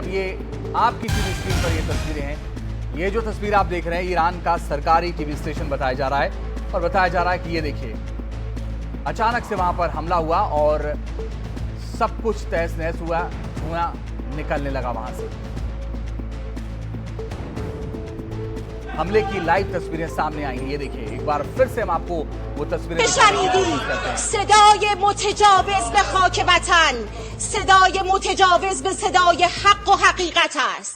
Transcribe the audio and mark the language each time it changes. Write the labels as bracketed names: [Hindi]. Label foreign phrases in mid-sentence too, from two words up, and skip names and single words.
[Hindi] अब ये आपकी [English] TV screen [Hindi] पर ये तस्वीरें हैं। ये जो तस्वीर आप देख रहे हैं ईरान का सरकारी [English] TV station [Hindi] बताया जा रहा है और बताया जा रहा है कि ये देखिए अचानक से वहां पर हमला हुआ और सब कुछ तहस नहस हुआ, धुआं निकलने लगा वहां से। हमले की लाइव तस्वीरें सामने आई हैं। ये देखिए एक बार फिर से हम आपको वो तस्वीरें [Persian] صدای متجاوز به خاک وطن، صدای متجاوز به صدای حق و حقیقت است.